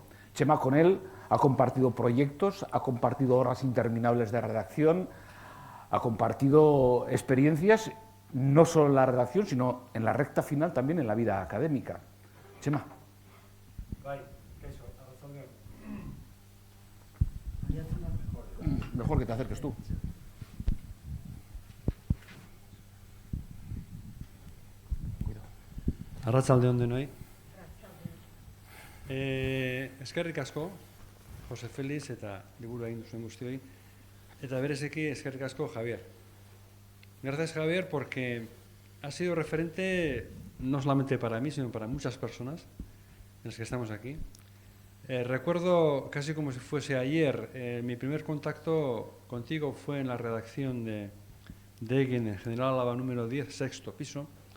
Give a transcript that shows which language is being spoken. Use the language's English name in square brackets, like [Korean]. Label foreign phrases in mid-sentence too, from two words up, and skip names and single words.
[Spanish] Chema con él ha compartido proyectos, ha compartido horas interminables de redacción, ha compartido experiencias, no solo en la redacción, sino en la recta final también en la vida académica. Chema. Mejor que te acerques tú. [Basque] Arratsalde on denoi. Eskerrik asko, Jose Félix eta liburu egin duzuen guztioi. Eta bereziki eskerrik asko Javier. [Spanish] Gracias Javier porque ha sido referente no solamente para mí, sino para muchas personas en las que estamos aquí. Recuerdo casi como si fuese ayer, mi primer contacto contigo fue en la redacción de Egin, en General Álava número 10, sexto piso.